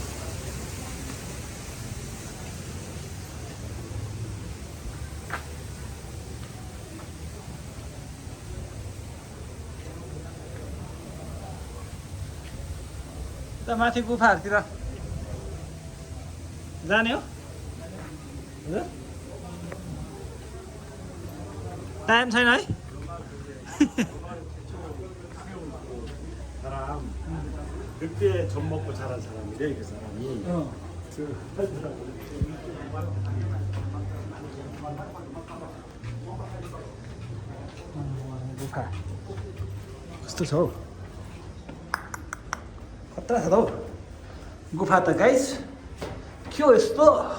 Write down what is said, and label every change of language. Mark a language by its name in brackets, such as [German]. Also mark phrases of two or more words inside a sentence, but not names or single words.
[Nepali] माथि गुफाहरूतिर जाने हो टाइम छैन है [Korean] 그때 젖 먹고 자란 사람이래 그 사람이. [Nepali] गुफा कस्तो छ हौ खतरा छ त हौ गुफा त गाइस के हो यस्तो